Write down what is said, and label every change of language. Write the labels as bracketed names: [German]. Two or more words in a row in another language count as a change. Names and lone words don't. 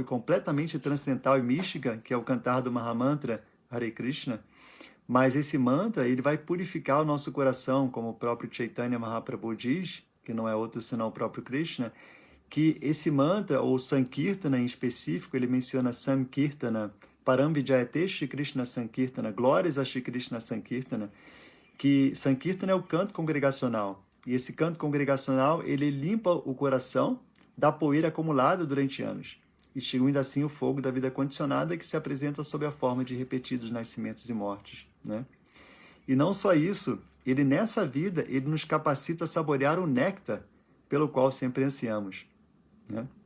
[Portuguese] completamente transcendental e mística, que é o cantar do Mahamantra Hare Krishna, mas esse mantra ele vai purificar o nosso coração, como o próprio Chaitanya Mahaprabhu diz, que não é outro senão o próprio Krishna, que esse mantra, ou Sankirtana em específico, ele menciona Sankirtana, [Sanskrit] Paramvijayate Shri Krishna Sankirtana, [Portuguese] glórias a Shri Krishna Sankirtana, que Sankirtana é o canto congregacional. E esse canto congregacional, ele limpa o coração da poeira acumulada durante anos, extinguindo assim o fogo da vida condicionada que se apresenta sob a forma de repetidos nascimentos e mortes, né? E não só isso, ele nessa vida, ele nos capacita a saborear o néctar pelo qual sempre ansiamos, né?